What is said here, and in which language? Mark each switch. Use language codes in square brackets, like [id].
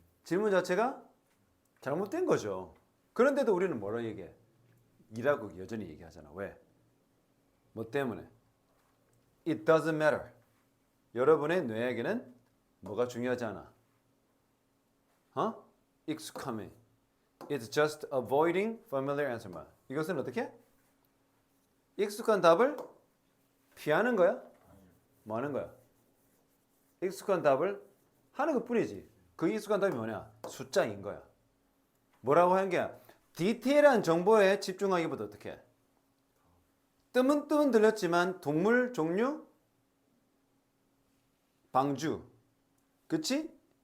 [ko] 질문 자체가 잘못된 거죠. 그런데도 우리는 뭐라 얘기해? 이라고 여전히 얘기하잖아. 왜? 뭐 때문에? [en] It doesn't matter. [ko] 여러분의 뇌에게는 뭐가 중요하지 않아? 익숙함이. [en] It's just avoiding familiar answer. [ko] 이것은 어떻게? 익숙한 답을 피하는 거야? 뭐 하는 거야? 익숙한 답을 하는 것 뿐이지. 그 익숙한 답이 뭐냐? 숫자인 거야. 뭐라고 한 게 디테일한 정보에 집중하기보다 어떻게 뜨문뜨문 들렸지만 동물 종류 방주 그치?